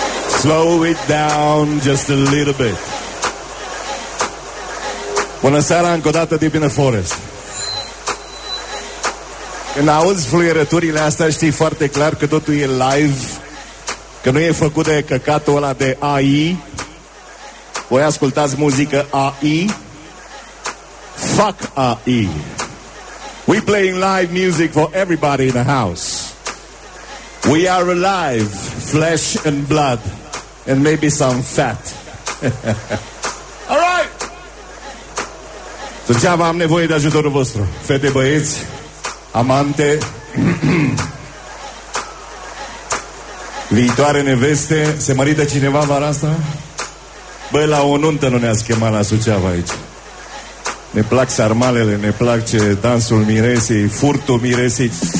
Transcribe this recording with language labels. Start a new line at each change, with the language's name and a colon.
English: Slow it down just a little bit.
Romanian: Bună seara încă o dată, Deep in the Forest. Când auzi fluierăturile astea, știi foarte clar că totul e live, că nu e făcut de căcatul ăla de AI. Voi ascultați muzică AI?
English: Fuck AI. We playing live music for everybody in the house. We are alive, flesh and blood, and maybe some fat. All right!
Romanian: Degeaba am nevoie de ajutorul vostru, fete, băieți, amante, viitoare neveste, se mărită cineva vara asta? Băi, la o nuntă nu ne-a schemat la Suceava aici. Ne plac sarmalele, ne place dansul miresei, furtul miresei.